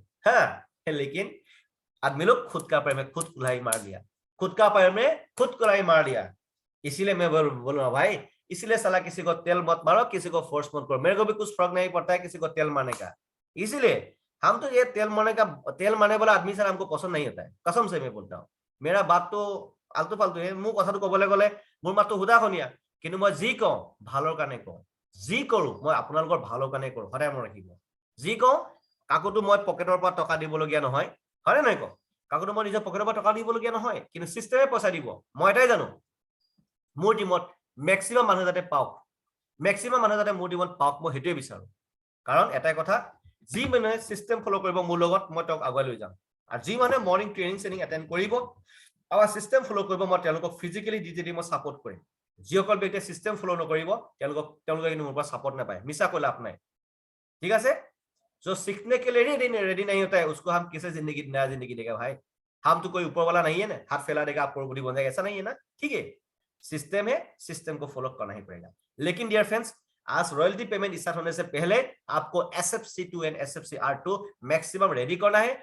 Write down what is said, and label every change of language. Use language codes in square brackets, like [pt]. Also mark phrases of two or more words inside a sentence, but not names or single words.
[hi] हाँ, लेकिन आदमी लोग खुद का पैर में खुद कुल्हाड़ी मार लिया, खुद का पैर में खुद कुल्हाड़ी मार लिया। इसीलिए मैं बोल रहा हूँ भाई, इसलिए साला किसी को तेल मत मारो, किसी को फोर्स मत करो। मेरे को भी कुछ फर्क नहीं पड़ता है किसी को तेल मारने का, इसीलिए हम तो ये तेल मारने वाला आदमी सर हमको पसंद नहीं होता है, कसम से मैं बोलता हूँ। मेरा बात तो आलतू फालतू है, [as] মোৰ কথাটো কবলৈ গলে মোৰ মাতটো হুদাখনীয়া, কিন্তু মই যি কওঁ ভালৰ কাৰণে কওঁ, যি কৰো মই আপোনালোকৰ ভালৰ কাৰণে কৰো, সদায় মনত ৰাখিব। যি কওঁ কাকোতো মই পকেটৰ পৰা টকা দিবলগীয়া নহয়, হয়নে নহয় কওঁ? কাকোতো মই নিজৰ পকেটৰ পৰা টকা দিবলগীয়া নহয়, কিন্তু সিস্টেমে পইচা দিব। মই এটাই জানো, মোৰ টিমত মেক্সিমাম মানুহ যাতে পাওক, মেক্সিমাম মানুহ যাতে মোৰ টিমত পাওক, মই সেইটোৱে বিচাৰো। কাৰণ এটাই কথা, যি মানুহে [en] system follow [as] কৰিব মোৰ লগত, মই তেওঁক আগুৱাই লৈ যাম। আৰু যি মানুহে [en] morning training attend [as] কৰিব, আমাৰ [en] system follow [as] কৰিব, মই তেওঁলোকক [en] physically digitally [as] মই সাপোর্ট কৰিম। যিসকল ব্যক্তিয়ে [en] system follow [as] নকৰিব, তেওঁলোকে কিন্তু মোৰ পৰা সাপোর্ট নাপায়, মিছা কৈ লাভ নাই, ঠিক আছে। [hi] जो सीखने के लिए रेडी नहीं होता है, उसको हम किसे नया जिंदगी देगा भाई? हम तो कोई ऊपर वाला नहीं है ना, हाथ फैला देगा आप करोड़पति बन जाएगा, ऐसा नहीं है ना, ठीक है। सिस्टम है, सिस्टम को फॉलो करना ही पड़ेगा। लेकिन [en] dear friends, [hi] आज [en] royalty payment start [hi] होने से पहले आपको SFC2 एंड SFC R2 [en] maximum ready [hi] करना है।